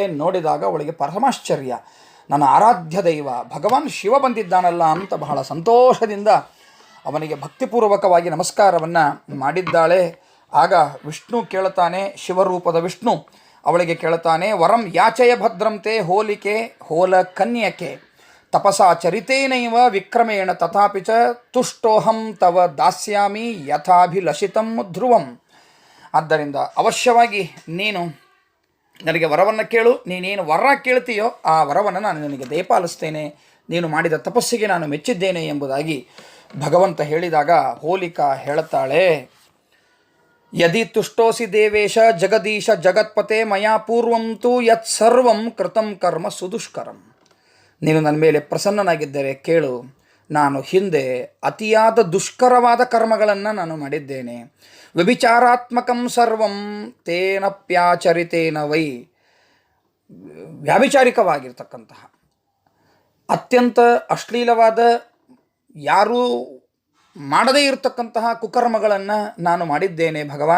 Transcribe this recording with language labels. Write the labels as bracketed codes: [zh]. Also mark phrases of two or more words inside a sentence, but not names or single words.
[kn] ನೋಡಿದಾಗ ಅವಳಿಗೆ ಪರಮಾಶ್ಚರ್ಯ, ನನ್ನ ಆರಾಧ್ಯ ದೈವ ಭಗವಾನ್ ಶಿವ ಬಂದಿದ್ದಾನಲ್ಲ ಅಂತ ಬಹಳ ಸಂತೋಷದಿಂದ ಅವನಿಗೆ ಭಕ್ತಿಪೂರ್ವಕವಾಗಿ ನಮಸ್ಕಾರವನ್ನು ಮಾಡಿದ್ದಾಳೆ. ಆಗ ವಿಷ್ಣು ಕೇಳುತ್ತಾನೆ, ಶಿವರೂಪದ ವಿಷ್ಣು ಅವಳಿಗೆ ಕೇಳುತ್ತಾನೆ, [sa] ವರಂ ಯಾಚಯ ಭದ್ರಂತೆ ಹೋಲಿಕೆ ಹೋಲ ಕನ್ಯಕೆ ತಪಸಾ ಚರಿತೇನೈವ ವಿಕ್ರಮೇಣ ತಥಾಪಿ ಚ ತುಷ್ಟೋಹಂ ತವ ದಾಸ್ಯಾಮಿ ಯಥಾಭಿಲಷಿತಂ ಧ್ರುವಂ. [kn] ಆದ್ದರಿಂದ ಅವಶ್ಯವಾಗಿ ನೀನು ನನಗೆ ವರವನ್ನು ಕೇಳು, ನೀನೇನು ವರ ಕೇಳ್ತೀಯೋ ಆ ವರವನ್ನು ನಾನು ನಿನಗೆ ದಯಪಾಲಿಸ್ತೇನೆ, ನೀನು ಮಾಡಿದ ತಪಸ್ಸಿಗೆ ನಾನು ಮೆಚ್ಚಿದ್ದೇನೆ ಎಂಬುದಾಗಿ ಭಗವಂತ ಹೇಳಿದಾಗ ಹೋಲಿಕಾ ಹೇಳುತ್ತಾಳೆ, [sa] ಯದಿ ತುಷ್ಟೋಸಿ ದೇವೇಶ ಜಗದೀಶ ಜಗತ್ಪತೆ ಮಯಾ ಪೂರ್ವಂತೂ ಯತ್ ಸರ್ವಂ ಕೃತಂ ಕರ್ಮ ಸುದುಷ್ಕರಂ. [kn] ನೀನು ನನ್ನ ಮೇಲೆ ಪ್ರಸನ್ನನಾಗಿದ್ದರೆ ಕೇಳು, ನಾನು ಹಿಂದೆ ಅತಿಯಾದ ದುಷ್ಕರವಾದ ಕರ್ಮಗಳನ್ನು ನಾನು ಮಾಡಿದ್ದೇನೆ. [sa] ವ್ಯಭಿಚಾರಾತ್ಮಕಂ ಸರ್ವಂ ತೇನಪ್ಯಾಚರಿತೇನ ವೈ, [kn] ವ್ಯಾಭಿಚಾರಿಕವಾಗಿರ್ತಕ್ಕಂತಹ ಅತ್ಯಂತ ಅಶ್ಲೀಲವಾದ ಯಾರೂ ಮಾಡದೇ ಇರತಕ್ಕಂತಹ ಕುಕರ್ಮಗಳನ್ನು ನಾನು ಮಾಡಿದ್ದೇನೆ ಭಗವಾನ್.